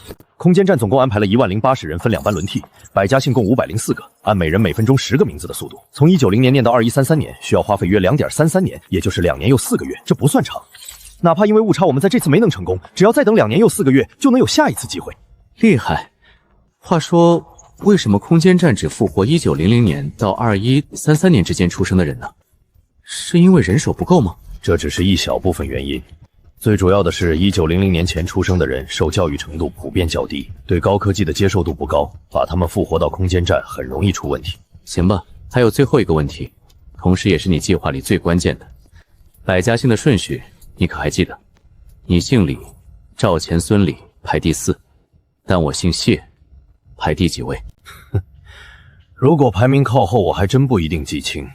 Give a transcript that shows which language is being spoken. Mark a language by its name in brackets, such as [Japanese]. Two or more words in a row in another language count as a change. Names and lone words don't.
[Chinese] 空間站总共安排了10080人，分2班輪替，百家姓共504個，按每人每分鐘10個名字的速度，從190年念到2133年，需要花費約2.33年，也就是2年又4個月，這不算長。哪怕因為誤差我們在這次沒能成功，只要再等2年又4個月，就能有下一次機會。厲害。話說，為什麼空間站只復活1900年到2133年之間出生的人呢？是因為人手不夠嗎？這只是一小部分原因，最主要的是1900年前出生的人受教育程度普遍較低，对高科技的接受度不高，把他们复活到空间站很容易出問題。行吧，還有最後一個問題，同時也是你計劃裡最關鍵的，百家姓的順序你可還記得？你姓李，趙錢孫李排第4，但我姓謝，排第幾位？如果排名靠後，我還真不一定記清。